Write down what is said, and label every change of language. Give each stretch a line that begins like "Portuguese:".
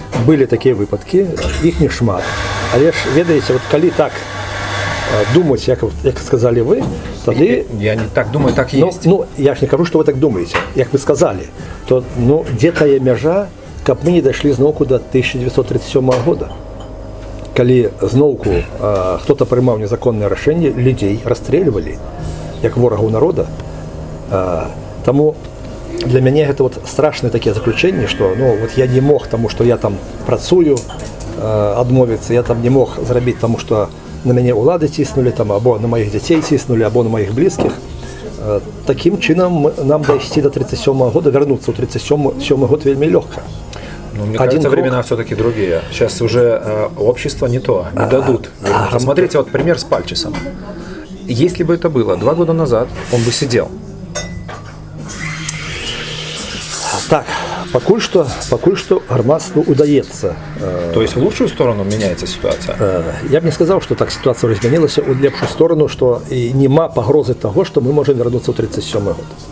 Russian: Были такие
Belarusian: выпадки, их не шмат. Але ж, ведаете, вот коли так думать, як сказали вы, тады...
Russian: Я не так думаю, так есть.
Belarusian: Ну, я ж не кажу,
Russian: что вы так думаете,
Belarusian: як вы сказали, то, ну, где-то є межа, каб мы не дошли зноўку до 1937 года. Калі зноўку хто-то прымаў незаконнае рашэнне, людзей расстрэльвалі як ворагаў народа. Таму для мяне гэта вот страшныя такія заключэнні, што ну, вот я не мог, таму што я там працую, адмовіцца, я там не мог зрабіць, таму што на мяне ўлады ціснулі, там, або на маіх дзяцей ціснулі, або на маіх блізкіх. Такім чынам нам дайсці до 37 года, вярнуцца ў 37 год вельмі лёгка.
Russian: Ну, мне кажется, времена все-таки другие. Сейчас уже общество не то, не дадут. Смотрите, вот пример с Пальчисом. Если бы это было 2 года назад, он бы сидел.
Belarusian: Так, пакуль што грамадству удаецца.
Russian: То есть в лучшую сторону меняется ситуация?
Belarusian: Я б не сказаў, што так сітуацыя размянілася ў лепшую сторону, што і няма пагрозы таго, што мы можам вярнуцца ў 37 год.